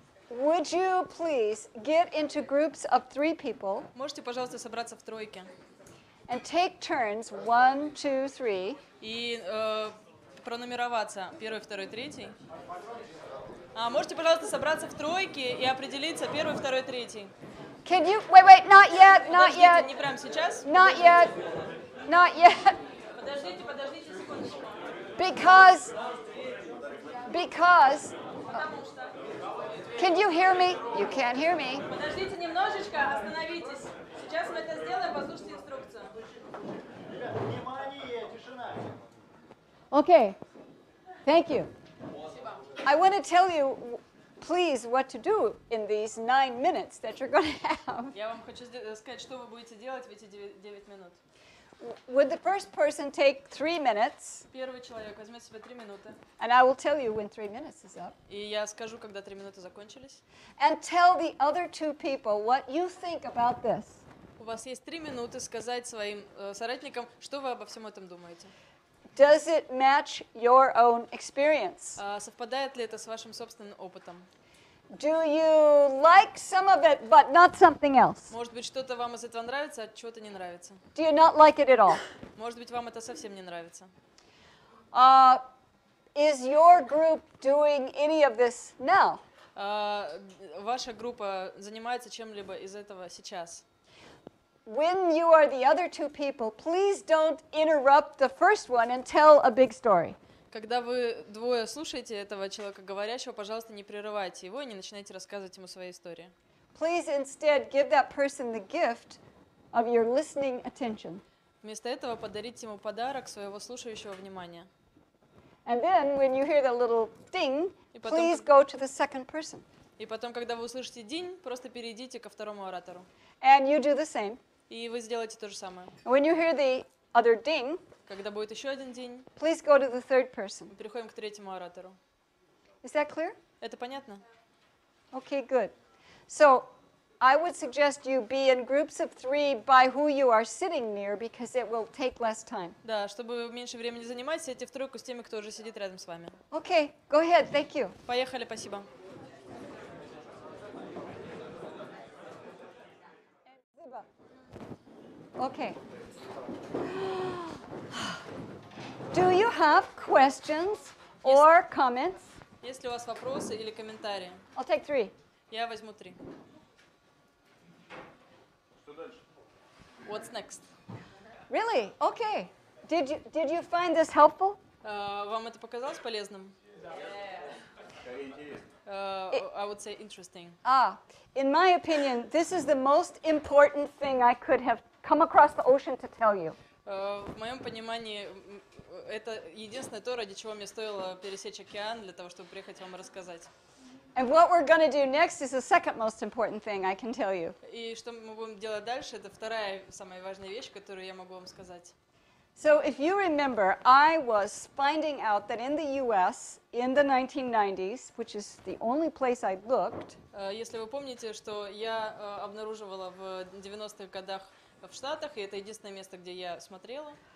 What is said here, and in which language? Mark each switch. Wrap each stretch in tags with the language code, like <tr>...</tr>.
<en>Would you please get into groups of 3 people</en> <ru>Можете, пожалуйста, собраться в тройке</ru> <en>and take turns, 1, 2, 3,</en> <ru>и пронумероваться первый, второй, третий. Можете, пожалуйста, собраться в тройке и определиться первый, второй, третий.</ru> <en>Can you, wait, not yet, not</en> <ru>Подождите,</ru> <en>yet,</en> <ru>не прямо сейчас.</ru> <en>not yet, not yet,</en> <ru>Подождите секундочку.</ru> <en>because,</en> <ru>Потому что.</ru> <en>can you hear me? You can't hear me.</en> <ru>Подождите немножечко, остановитесь. Сейчас мы это сделаем, послушайте инструкцию. Внимание, тишина.</ru> <en>Okay, thank you. I want to tell you, please, what to do in these 9 minutes that you're going to have.</en> <ru>Я вам хочу сказать, что вы будете делать в эти 9 минут.</ru> <en>Would the first person take 3 minutes?</en> <ru>Первый человек возьмет себе 3 минуты.</ru> <en>And I will tell you when 3 minutes is up.</en> <ru>И я скажу, когда 3 минуты закончились.</ru> <en>And tell the other 2 people what you think about this.</en> <ru>У вас есть 3 минуты сказать своим соратникам, что вы обо всем этом думаете.</ru> <en>Does it match your own experience?</en> <ru>Совпадает ли это с вашим собственным опытом?</ru> <en>Do you like some of it, but not something else?</en> <ru>Может быть, что-то вам из этого нравится, а чего-то не нравится.</ru> <en>Do you not like it at all?</en> <ru>Может быть, вам это совсем не нравится.</ru> <en>Is your group doing any of this now?</en> <ru>Ваша группа занимается чем-либо из этого сейчас.</ru> <en>When you are the other 2 people, please don't interrupt the first one and tell a big story.</en> <ru>Когда вы двое слушаете этого человека говорящего, пожалуйста, не прерывайте его и не начинайте рассказывать ему свои истории.</ru> <en>Please instead give that person the gift of your listening attention.</en> <ru>Вместо этого подарите ему подарок своего слушающего внимания.</ru> <en>And then when you hear the little ding,</en> <ru>И потом,</ru> <en>please go to the second person.</en> <ru>И потом, когда вы услышите «день», просто перейдите ко второму оратору.</ru> <en>And you do the same.</en> <ru>И вы сделаете то же самое.</ru> <en>When you hear the other ding,</en> <ru>Когда будет еще один день,</ru> <en>please go to the third person.</en> <ru>мы переходим к третьему оратору.</ru> <en>Is that clear?</en> <ru>Это понятно?</ru> <en>Okay, good. So I would suggest you be in groups of 3 by who you are sitting near because it will take less time.</en> <ru>Да, чтобы меньше времени занимать, сядьте в тройку с теми, кто уже сидит рядом с вами.</ru> <en>Okay, go ahead. Thank you.</en> <ru>Поехали, спасибо.</ru> <en>Okay. Do you have questions or comments?</en> <ru>Есть ли у вас вопросы или комментарии?</ru> <en>I'll take 3.</en> <ru>Я возьму 3. Что дальше?</ru> <en>What's next? Really? Okay. Did you find this helpful?</en> <ru>Вам это показалось полезным? Скорее интересно.</ru> <en>I would say interesting. In my opinion, this is the most important thing I could have come across the ocean to tell you.</en> <ru>В моем понимании, это единственное то, ради чего мне стоило пересечь океан, для того, чтобы приехать вам рассказать.</ru> <en>And what we're going to do next is the second most important thing I can tell you.</en> <ru>И что мы будем делать дальше, это вторая самая важная вещь, которую я могу вам сказать.</ru> <en>So if you remember, I was finding out that in the US in the 1990s, which is the only place I looked,</en> <ru>Если вы помните, что я обнаруживала в 90-х годах в Штатах, и это единственное место, где я смотрела,</ru>